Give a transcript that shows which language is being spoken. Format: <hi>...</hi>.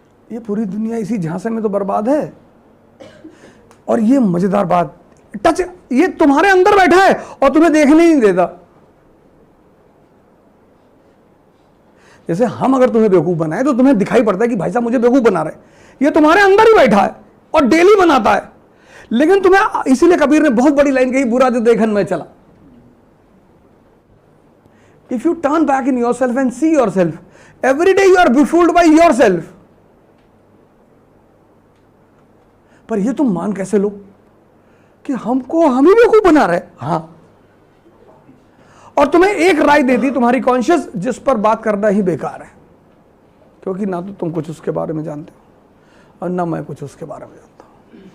<hi>ये पूरी दुनिया इसी झांसे में तो बर्बाद है। और ये मजेदार बात, टच ये तुम्हारे अंदर बैठा है और तुम्हें देखने नहीं देता। जैसे हम अगर तुम्हें बेवकूफ बनाए तो तुम्हें दिखाई पड़ता है कि भाई साहब मुझे बेवकूफ बना रहे। ये तुम्हारे अंदर ही बैठा है और डेली बनाता है। लेकिन तुम्हें, इसीलिए कबीर ने बहुत बड़ी लाइन कही, बुरा जो देखन में चला।</hi> <en>If you turn back in yourself and see yourself, every day you are befooled by yourself.</en> <hi>पर ये तुम मान कैसे लो कि हमको हम ही बेवकूफ बना रहे? हाँ, और तुम्हें एक राय देती तुम्हारी कॉन्शियस, जिस पर बात करना ही बेकार है, क्योंकि ना तो तुम कुछ उसके बारे में जानते हो और ना मैं कुछ उसके बारे में जानता हूं।</hi>